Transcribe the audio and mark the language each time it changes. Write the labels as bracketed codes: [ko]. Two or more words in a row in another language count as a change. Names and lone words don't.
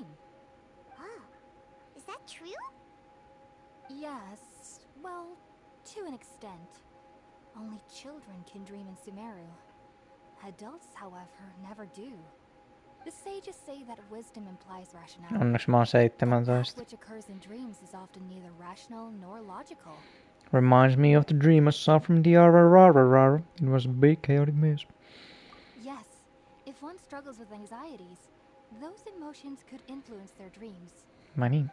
[en] Oh, is that true? Yes, well, to an extent. Only children can dream in Sumeru. Adults, however, never do. The sages say that wisdom implies rationality. [fi] Onneksi mä oon 17. [en] That which occurs in dreams is often neither rational nor logical. Reminds me of the dream I saw from the RRRRR. It was a big chaotic mess. Yes, if one struggles with anxieties, those emotions could influence their dreams. Money.